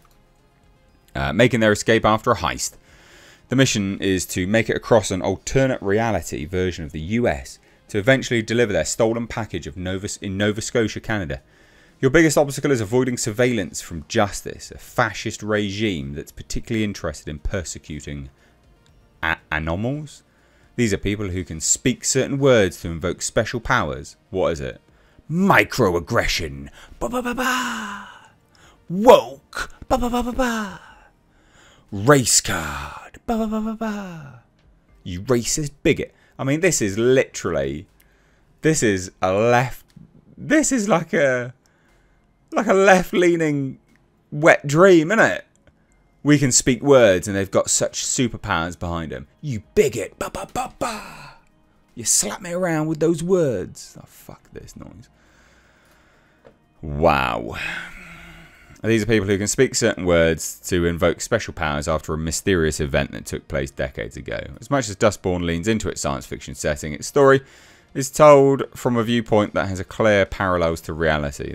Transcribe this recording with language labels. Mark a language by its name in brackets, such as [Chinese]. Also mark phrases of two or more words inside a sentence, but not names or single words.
[English] Making their escape after a heist. The mission is to make it across an alternate reality version of the US to eventually deliver their stolen package in Nova Scotia, Canada. Your biggest obstacle is avoiding surveillance from Justice, a fascist regime that's particularly interested in persecuting anomals. These are people who can speak certain words to invoke special powers. What is it? Microaggression. Ba ba ba ba. Woke. Ba ba ba ba ba. Race card. Ba ba ba ba ba. You racist bigot. I mean, this is literally. This is a left. This is like a left-leaning wet dream, isn't it? We can speak words and they've got such superpowers behind them. You bigot. Ba ba ba ba. You slap me around with those words. Oh, fuck this noise. Wow. These are people who can speak certain words to invoke special powers after a mysterious event that took place decades ago. As much as Dustborn leans into its science fiction setting, its story is told from a viewpoint that has a clear parallels to reality.